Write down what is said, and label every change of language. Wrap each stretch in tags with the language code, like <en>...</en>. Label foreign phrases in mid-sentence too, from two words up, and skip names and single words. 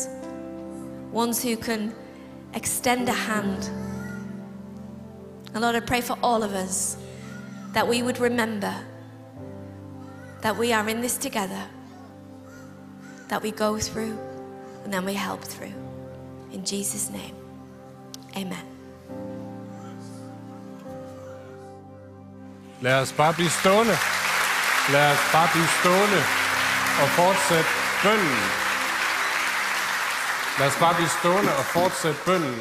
<en>Ones who can extend a hand. And Lord, I pray for all of us that we would remember that we are in this together, that we go through and then we help through. In Jesus' name, amen.</en> <da>Lad os bare blive stående. Lad os bare blive stående og fortsætte bønnen. Lad os bare blive stående og fortsætte bønnen.</da>